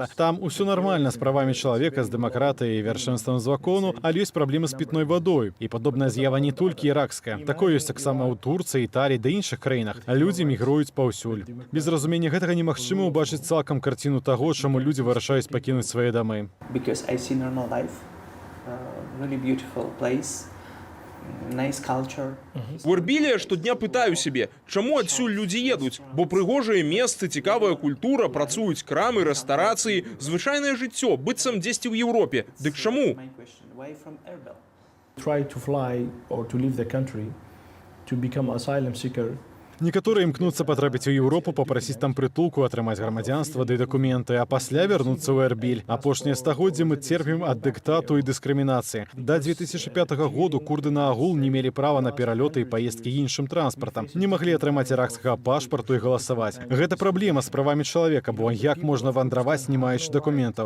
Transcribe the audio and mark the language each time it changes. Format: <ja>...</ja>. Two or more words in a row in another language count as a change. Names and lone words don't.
<be>Там усё нармальна з правамі чалавека, з дэмакратыяй і вяршэнствам закону, але ёсць праблемы з пітной вадой. І падобная з'ява не толькі іракская. Такое ёсць таксама ў Турцыі, Італіі ды іншых краінах. А людзі мігруюць паўсюль. Без разумення гэтага немагчыма ўбачыць цалкам карціну таго, чаму людзі вырашаюць пакінуць свае дамы.</be> <en>Because I see normal life, really beautiful place, nice culture.</en> <be>У Эрбіля я штодня пытаю сябе, чаму адсюль людзі едуць? Бо прыгожыя месцы, цікавая культура, працуюць крамы, рэстарацыі, звычайнае жыццё, быццам дзесьці ў Еўропе. Дык чаму?</be> <en>My question, why from Erbil? Try to fly or to leave the country to become asylum seeker.</en> <be>Некаторыя імкнуцца патрапіць у Еўропу, папрасіць там прытулку, атрымаць грамадзянства ды дакументы, а пасля вярнуцца ў Эрбіль. Апошнія стагоддзі мы церпім ад дыктату і дыскрымінацыі. Да 2005 году курды на агул не мелі права на пералёты і паездкі іншым транспартам. Не маглі атрымаць іракскага пашпарту і галасаваць. Гэта праблема з правамі чалавека, бо як можна вандраваць, не маючы дакументаў.</be>